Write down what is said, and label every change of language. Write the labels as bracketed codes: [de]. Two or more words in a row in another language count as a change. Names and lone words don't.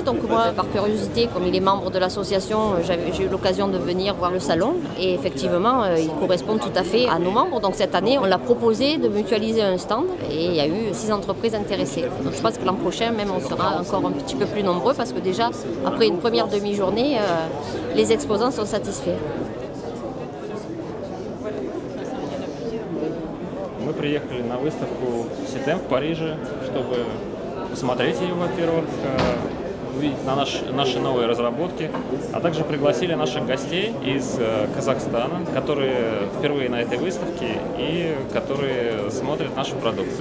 [fr] Donc moi, par curiosité, comme il est membre de l'association, j'ai eu l'occasion de venir voir le salon. Et effectivement, il correspond tout à fait à nos membres. Donc cette année, on l'a proposé de mutualiser un stand et il y a eu 6 entreprises intéressées. Donc je pense que l'an prochain, même, on sera encore un petit peu plus nombreux parce que déjà, après une première demi-journée, les exposants sont satisfaits. [ru] Мы приехали на выставку CITEM в Париже, чтобы посмотреть ее, во-первых, увидеть наши новые разработки, а также пригласили наших гостей из Казахстана, которые впервые на этой выставке и которые смотрят нашу продукцию.